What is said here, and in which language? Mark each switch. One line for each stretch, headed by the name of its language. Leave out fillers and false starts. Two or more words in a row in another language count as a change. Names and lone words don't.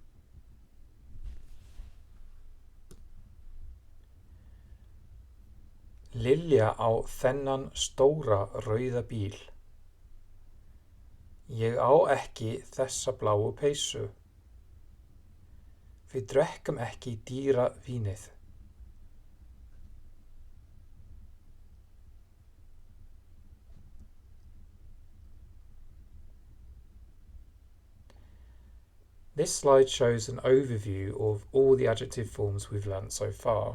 Icelandic: Lilja á þennan stóra rauða bíl. Ég á ekki þessa bláu peysu. Við drekkum ekki dýra vínið.
English: This slide shows an overview of all the adjective forms we've learnt so far.